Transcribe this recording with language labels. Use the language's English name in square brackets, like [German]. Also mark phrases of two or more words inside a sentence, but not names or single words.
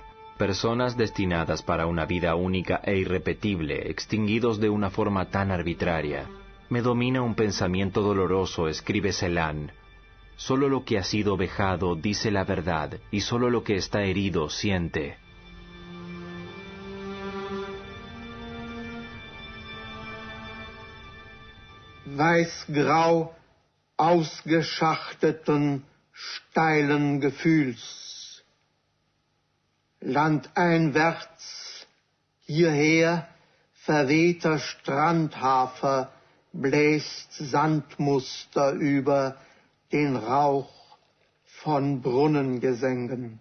[Spanish] Personas destinadas para una vida única e irrepetible, extinguidos de una forma tan arbitraria. Me domina un pensamiento doloroso, escribe Celan. Solo lo que ha sido vejado dice la verdad, y solo lo que está herido siente. [German] Weißgrau ausgeschachteten, steilen Gefühls. Landeinwärts, hierher, verwehter Strandhafer, bläst Sandmuster über den Rauch von Brunnengesängen.